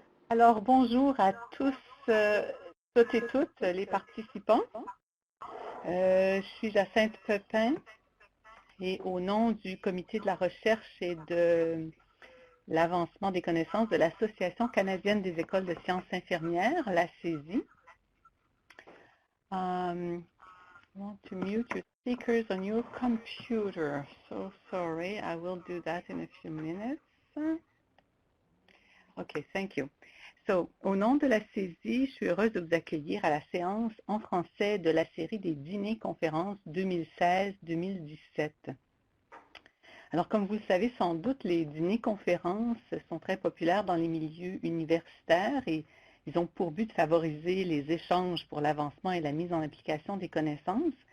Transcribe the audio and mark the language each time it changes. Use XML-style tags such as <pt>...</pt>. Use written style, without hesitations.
<fr>Alors, bonjour à tous, toutes et toutes les participants. Je suis Jacinthe Pepin et au nom du Comité de la recherche et de l'avancement des connaissances de l'Association canadienne des écoles de sciences infirmières, la CESI.</fr> <en>I want to mute your speakers on your computer. So sorry, I will do that in a few minutes. Okay, thank you.</en> <fr>So, au nom de la CESI, je suis heureuse de vous accueillir à la séance en français de la série des dîners-conférences 2016-2017. Alors, comme vous le savez sans doute, les dîners-conférences sont très populaires dans les milieux universitaires et ils ont pour but de favoriser les échanges pour l'avancement et la mise en application des connaissances.</fr>